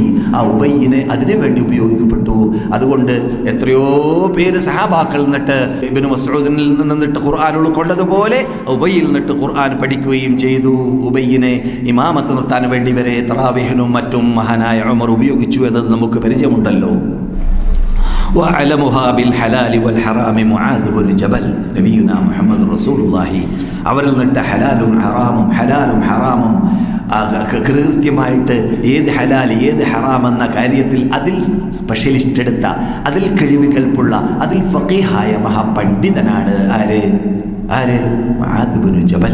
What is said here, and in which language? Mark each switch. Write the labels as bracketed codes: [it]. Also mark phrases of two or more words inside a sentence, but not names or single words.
[ml] ആ ഉബയ്യിനെ അതിനു വേണ്ടി ഉപയോഗിക്കപ്പെട്ടു. അതുകൊണ്ട് എത്രയോ പേര് സഹാബാക്കൾ നിന്നിട്ട് ഇബ്നു മസ്ഊദിൽ നിന്നിട്ട് ഖുർആൻ ഉൾക്കൊണ്ടതുപോലെ ഉബയ്യിൽ നിന്നിട്ട് ഖുർആൻ പഠിക്കുകയും ചെയ്തു. ഉബയ്യിനെ ഇമാമത്ത് നിർത്താൻ വേണ്ടി വരെ തറാവീഹിനും മറ്റും മഹാനായ ഉമർ ഉപയോഗിച്ചു എന്നത് നമുക്ക് പരിചയമുണ്ടല്ലോ. [ar] وأعلمها بالحلال والحرام معاذ بن جبل نبينا محمد رسول الله. [ml] അവരിൽ നിന്നിട്ട് ഹലാലും ഹറാമും കൃത്യമായിട്ട് ഏത് ഹലാൽ ഏത് ഹറാം എന്ന കാര്യത്തിൽ അതിൽ സ്പെഷ്യലിസ്റ്റ് എടുത്ത, അതിൽ കഴിവുകൾപ്പുള്ള, അതിൽ ഫഖീഹായ മഹാപണ്ഡിതനാണ് ആര്? മുആദ് ഇബ്നു ജബൽ.